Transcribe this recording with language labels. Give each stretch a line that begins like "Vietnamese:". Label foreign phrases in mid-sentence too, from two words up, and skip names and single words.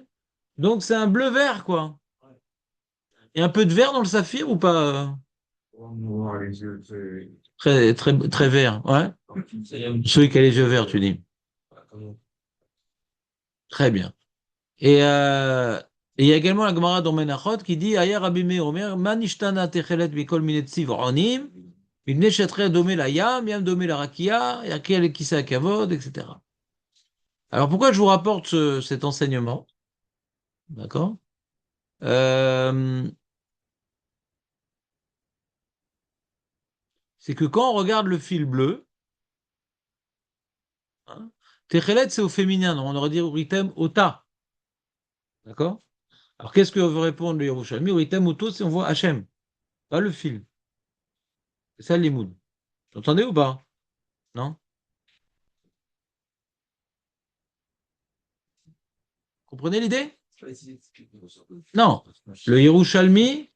French: Donc c'est un bleu-vert, quoi. Il y a un peu de vert dans le saphir ou pas? Très, très, très vert, ouais. Celui qui a les yeux verts, tu dis. Très bien. Et il y a également la Gemara dans Menachot qui dit
Hebrew: היה רבי מאיר אומר, מה נשתנה תכלת מכל מיני צבעונים, מפני שתכלת דומה לים, ים דומה לרקיע, רקיע לכסא כבוד, etc.
French: Alors pourquoi je vous rapporte cet enseignement? D'accord? Euh, c'est que quand on regarde le fil bleu, hein, techelet c'est au féminin, donc on aurait dit
Hebrew: וראיתם אותה.
French: D'accord? Alors qu'est-ce que veut répondre le Yerushalmi?
Hebrew: וראיתם אותו,
French: c'est on voit Hachem, pas le fil. C'est ça le limoud. Vous entendez ou pas? Non? Comprenez l'idée? Non. Le Yerushalmi.